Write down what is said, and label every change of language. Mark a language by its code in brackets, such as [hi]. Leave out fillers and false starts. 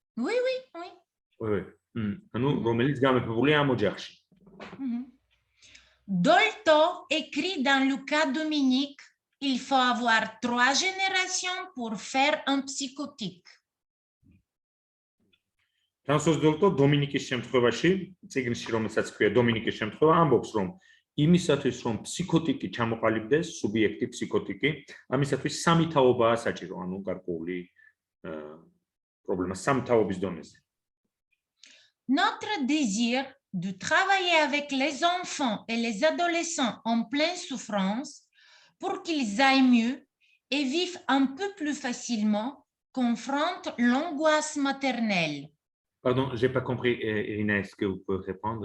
[fr] Oui, oui, oui. Oui. [ka] ანუ რომელიც გამეფებულია ამ ოჯახში. [fr] Dolto écrit dans le cas Dominique, il faut avoir 3 générations pour faire un psychotique. [ka] Ფრანსუაზ დოლტო დომინიკის შემთხვევაში, წიგნში რომელსაც ქვია დომინიკის შემთხვევა, ამბობს, რომ იმისათვის, რომ ფსიქოტიკი ჩამოყალიბდეს, სუბიექტი ფსიქოტიკი, ამისათვის სამი თაობაა საჭირო, ანუ გარკვეული პრობლემა სამი თაობის დონეზე. [fr] Notre désir de travailler avec les enfants et les adolescents en pleine souffrance pour qu'ils aillent mieux et vivent un peu plus facilement confronte l'angoisse maternelle. Pardon, j'ai pas compris, Irina, est-ce que vous pouvez répondre?